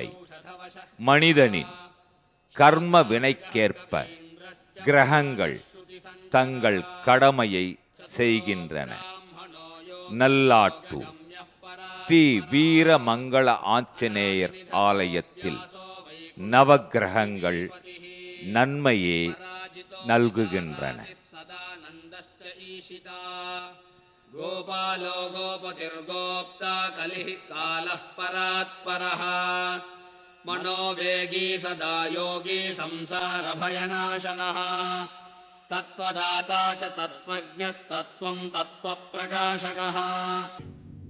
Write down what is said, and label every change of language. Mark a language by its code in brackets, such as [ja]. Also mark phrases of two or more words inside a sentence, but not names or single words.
[ta] மனிதனின் கர்ம வினைக்கேற்ப கிரகங்கள் தங்கள் கடமையை செய்கின்றன. நல்லாட்டூர் ஸ்ரீ வீரமங்கள ஆஞ்சநேயர் ஆலயத்தில் நவக்கிரகங்கள் நன்மையே நல்குகின்றன. [sa] गोपालो गोपतिर्गोप्ता कलिः कालः परात्परः मनोवेगी सदा योगी संसारभयनाशनः तत्त्वदाता च तत्त्वज्ञस्तत्त्वं तत्त्वप्रकाशकः